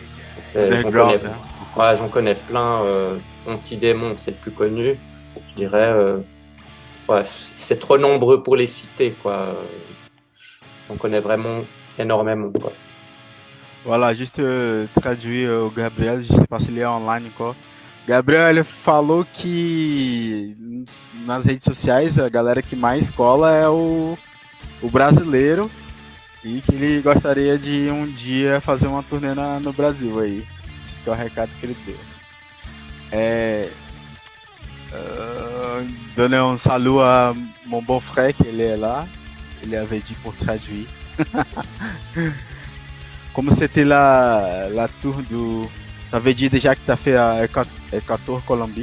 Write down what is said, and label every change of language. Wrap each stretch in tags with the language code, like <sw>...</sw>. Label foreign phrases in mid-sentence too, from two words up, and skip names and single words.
<fr>J'en connais plein. Antidémon, c'est le plus connu. Je dirais, c'est trop nombreux pour les citer, quoi. On connaît vraiment énormément, quoi. Voilà, juste traduire o Gabriel, je sais pas</fr> <pt>se ele é online</pt> <fr>encore.</fr> <pt>Gabriel, ele falou que nas redes sociais a galera que mais cola é o brasileiro e que ele gostaria de um dia fazer uma turnê no Brasil aí. Esse que é o recado que ele deu.</pt> <fr>Donner un salut à mon beau-frère qui est là. Il avait dit pour traduire. Como c'était la tour do... Tu avais dit déjà que tu as fait Equator, Colombie.</fr>